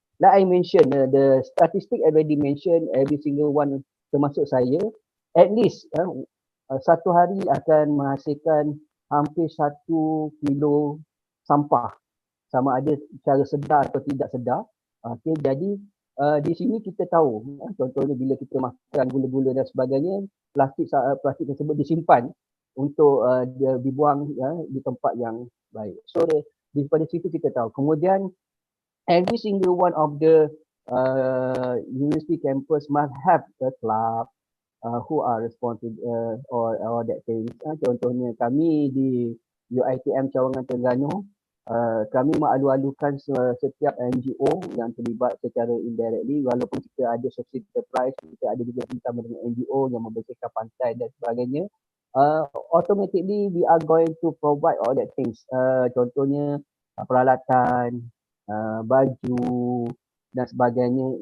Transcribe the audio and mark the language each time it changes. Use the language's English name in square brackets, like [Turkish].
[English] Like I mentioned, the statistic already mentioned, every single one [Malay] termasuk saya, [English] at least [Malay] satu hari akan menghasilkan hampir 1 kilo sampah, sama ada secara sedar atau tidak sedar. Okay, jadi di sini kita tahu, contohnya bila kita makan gula-gula dan sebagainya, plastik tersebut disimpan untuk dibuang di tempat yang baik. So daripada situ kita tahu. Kemudian [English] every single one of the university campus must have a club who are responsible or that things. [Malay] Contohnya kami di UiTM Cawangan Terengganu, kami mengalu-alukan setiap NGO yang terlibat secara indirectly, walaupun kita ada social enterprise, kita ada juga bersama dengan NGO yang membersihkan pantai dan sebagainya. [English] Automatically we are going to provide all that things. [Malay] Contohnya peralatan, baju dan sebagainya.